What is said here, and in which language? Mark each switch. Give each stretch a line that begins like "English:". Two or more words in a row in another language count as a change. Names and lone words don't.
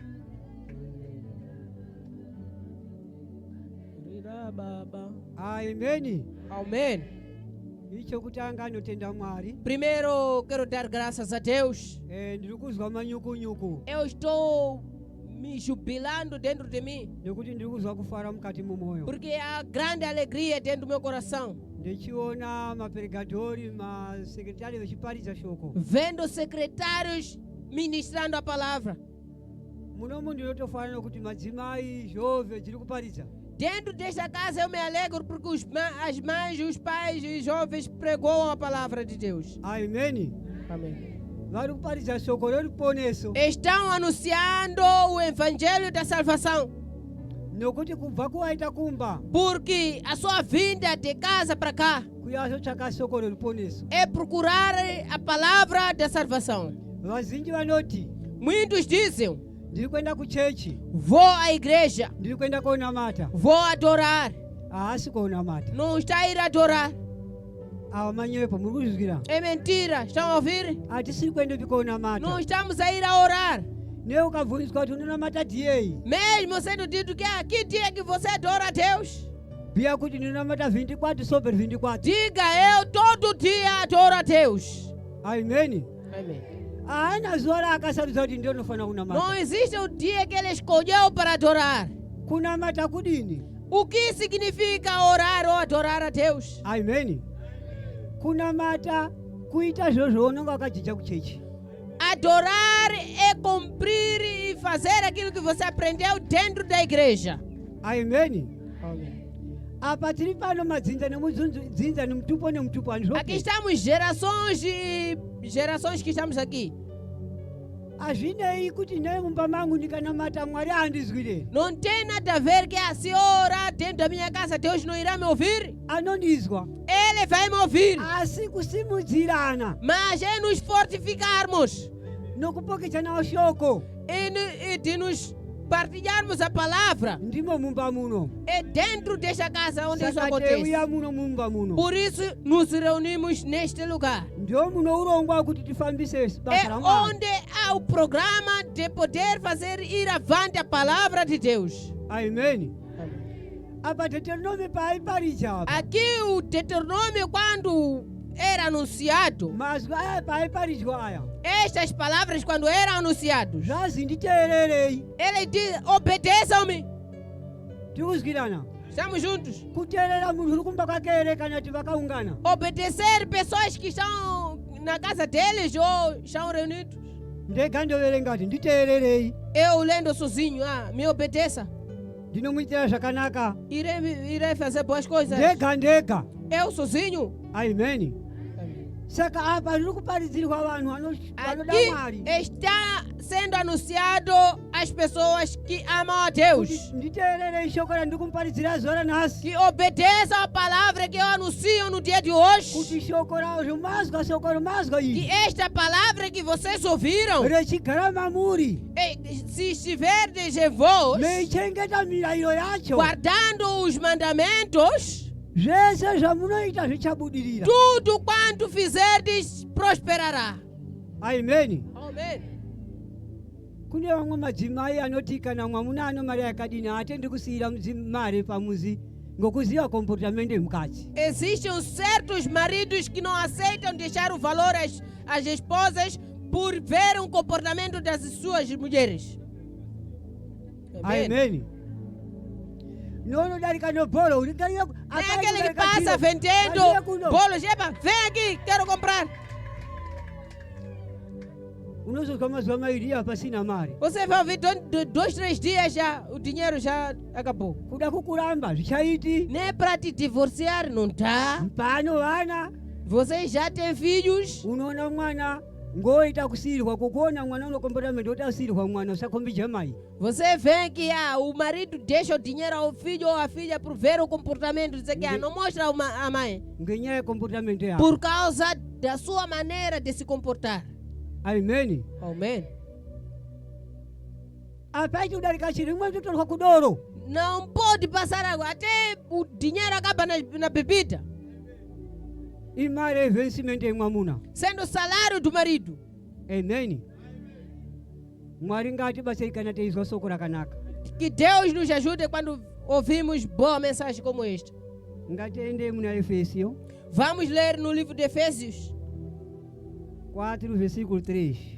Shona: Vangerira baba. Ameni.
Portuguese: Amém.
Shona: Icho kutanga notenda Mwari.
Portuguese: Primeiro, quero dar graças a Deus.
Shona: Ndiri kuzwa manyukunyuku
Portuguese: Eu estou me jubilando dentro de mim,
Shona: nekuti ndiri kuzwa kufara mukati mumwoyo.
Portuguese: porque há grande alegria dentro do meu coração.
Shona: Ndichiona maperegadhori masekretari vechiparidza shoko.
Portuguese: Vendo secretários ministrando a palavra.
Shona: Munomu ndinotofanira kuti madzimai zhove dziri kuparidza.
Portuguese: dentro desta casa eu me alegro porque as mães, os pais e os jovens pregou a palavra de Deus. Amém. Amém.
Shona: Vari kupariza shoko roriponeso
Portuguese: Estão anunciando o evangelho da salvação.
Shona: nokuti kubva kuwaita kumba
Portuguese: Porque a sua vinda de casa para cá
Shona: kuyazotsvaka shoko roriponeso.
Portuguese: é procurar a palavra da salvação.
Shona: Vazhinji vanoti
Portuguese: Muitos dizem,
Shona: ndiri kuenda kuchechi,
Portuguese: vou à igreja,
Shona: ndiri kuenda konamata.
Portuguese: vou adorar.
Shona: Haasi konamata.
Portuguese: Não está a ir adorar.
Shona: Ava manyepo muri kuzvizwira.
Portuguese: É mentira. Estão a ouvir?
Shona: Hatisiri kuendepi konamata.
Portuguese: Não estamos a ir a orar.
Shona: Neukabvunzwa kuti unonamata dhiyei,
Portuguese: Mesmo sendo dito que aqui dia que você adora a Deus,
Shona: bhiya kuti ndinonamata 24 sobre 24.
Portuguese: diga eu todo dia adoro a Deus.
Shona: Ameni.
Portuguese: Amém.
Shona: Haana zuva raakasarudza kuti ndinofanira kunamata.
Portuguese: Não existe um dia que ele escolheu para adorar.
Shona: Kunamata kudini?
Portuguese: O que significa orar ou adorar a Deus?
Shona: Ameni. Kunamata kuita zviro zvaunenge wakadzidza kuchechi.
Portuguese: Adorar é cumprir e fazer aquilo que você aprendeu dentro da igreja.
Shona: Ameni. Apa tiri pano madzinza nemudzinza nemutupo nemutupo
Portuguese: Aqui
Shona: andizvoke.
Portuguese: estamos gerações e gerações que estamos aqui.
Shona: Hazvinei kuti nei mumba mangu ndikanamata Mwari handizwire.
Portuguese: Não tem nada a ver que a senhora dentro da minha casa Deus não irá me ouvir.
Shona: Anondizwa.
Portuguese: Ele vai me ouvir.
Shona: Asi kusimudzirana
Portuguese: Mas é nos fortificarmos
Shona: nokupokedzana shoko
Portuguese: e de nos partilharmos a palavra.
Shona: ndimo mumba muno.
Portuguese: É dentro desta casa onde isso
Shona: Saka
Portuguese: acontece.
Shona: teuya muno mumba muno.
Portuguese: Por isso nos reunimos neste lugar.
Shona: Ndio muno urongwa kuti tifambise
Portuguese: É
Shona: basa ra Mwari.
Portuguese: onde há o programa de poder fazer ir avante a palavra de Deus.
Shona: Ameni. Apa Deuteronome paaiparidza apa.
Portuguese: Aqui o Deuteronômio, quando era anunciado,
Shona: Mazwi aya paaiparidzwa aya.
Portuguese: estas palavras, quando eram anunciados,
Shona: Zvazi nditeererei.
Portuguese: ele diz: obedeçam-me.
Shona: Tiri kuzwirana.
Portuguese: Estamos juntos.
Shona: Kuteerera munhu uri kumba kwake ere kana kuti vakaungana.
Portuguese: Obedecer pessoas que estão na casa deles ou estão reunidos.
Shona: Ndega ndoverenga kuti nditeererei.
Portuguese: Eu lendo sozinho, me obedeça.
Shona: Ndinomuitira zvakanaka.
Portuguese: Irei fazer boas coisas.
Shona: Ndega.
Portuguese: Eu sozinho.
Shona: Ameni. Saka apa riri kuparidzirwa vanhu vanoda Mwari.
Portuguese: Aqui está sendo anunciado às pessoas que amam a Deus.
Shona: Kuti nditeererei shoko randiri kumuparidzira zuva ranhasi.
Portuguese: Que obedeçam a palavra que eu anuncio no dia de hoje.
Shona: Kuti shoko razvo mazwa shoko romazwa
Portuguese: Que
Shona: iri
Portuguese: esta palavra que vocês ouviram,
Shona: rechigara mamuri
Portuguese: se estiverdes em vós,
Shona: meichengeta mirayiro yacho,
Portuguese: guardando os mandamentos,
Shona: zvese zvamunoita zvichabudirira.
Portuguese: tudo quanto fizerdes prosperará.
Shona: Ameni.
Portuguese: Amém.
Shona: Kune vamwe madzimai anoti kana mwamuna ano mari yakadini haatendi kusiyira mari pamuzi ngokuziva komportamende emukadzi.
Portuguese: Existem certos maridos que não aceitam deixar o valor às esposas por ver um comportamento das suas mulheres. Amém.
Shona: Ameni. Nonodarika nobholo uringarira
Portuguese: É aquele que passa vendendo bolos. Epa, vem aqui, quero comprar.
Shona: unozozwa mazuva mairi apa pasina mari.
Portuguese: Você vai ouvir 2, 3 dias já, o dinheiro já acabou.
Shona: Kuda kukuramba zvichaiti.
Portuguese: Nem para te divorciar não tá.
Shona: Pano vana
Portuguese: Você já tem filhos.
Shona: unoona mwana ngoita kusiyirwa kukuona mwana uno komportamende otasiyirwa mwana usakombidza mai.
Portuguese: Você vê que o marido deixa o dinheiro ao filho ou à filha por ver o comportamento. Dizer que não mostra a mãe.
Shona: Ngenyaya yekomportamende yako.
Portuguese: Por causa da sua maneira de se comportar.
Shona: Ameni.
Portuguese: Amém.
Shona: Apaiti kudarika chirimwe ndotorwa kudoro.
Portuguese: Não pode passar água. Até o dinheiro acaba na bebida.
Shona: Imari yevencimento yemwamuna.
Portuguese: Sendo o salário do marido.
Shona: Ameni. Mwari ngatibatsei kana teizwa soko rakanaka.
Portuguese: Que Deus nos ajude quando ouvimos boa mensagem como esta.
Shona: Ngatiende muna Efesio
Portuguese: Vamos ler no livro de Efésios, 4 versículo 3.